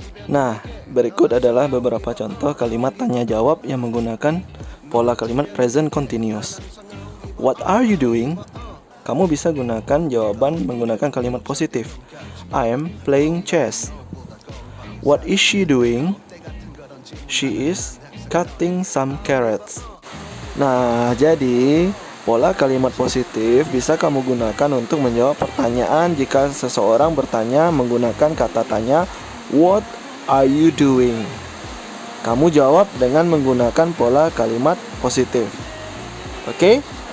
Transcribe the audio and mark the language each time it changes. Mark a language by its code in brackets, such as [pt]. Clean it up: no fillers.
[id] Nah, berikut adalah beberapa contoh kalimat tanya jawab yang menggunakan pola kalimat present continuous. [en] What are you doing? [id] Kamu bisa gunakan jawaban menggunakan kalimat positif. [en] I am playing chess. What is she doing? She is cutting some carrots. [id] Nah, jadi pola kalimat positif bisa kamu gunakan untuk menjawab pertanyaan jika seseorang bertanya menggunakan kata tanya [en] what are you doing? [id] Kamu jawab dengan menggunakan pola kalimat positif. Oke?